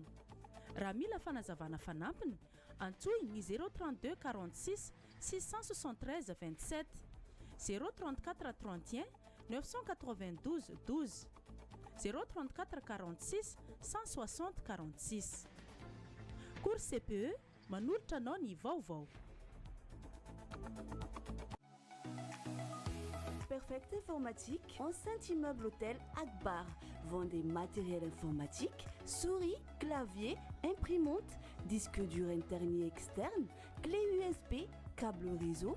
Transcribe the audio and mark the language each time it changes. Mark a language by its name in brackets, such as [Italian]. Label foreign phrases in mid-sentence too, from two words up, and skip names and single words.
[Malagasy] Raha mila fanazavana fanampiny antsoy ny 032 46 673 27 034 31 992 12 034 46 160 46. Cours CPE manolotra anao ny vaovao. [French] Perfect Informatique, enceinte immeuble hôtel Akbar, vend des matériels informatiques, souris, clavier, imprimante, disque dur interne et externe, clé USB, câble réseau.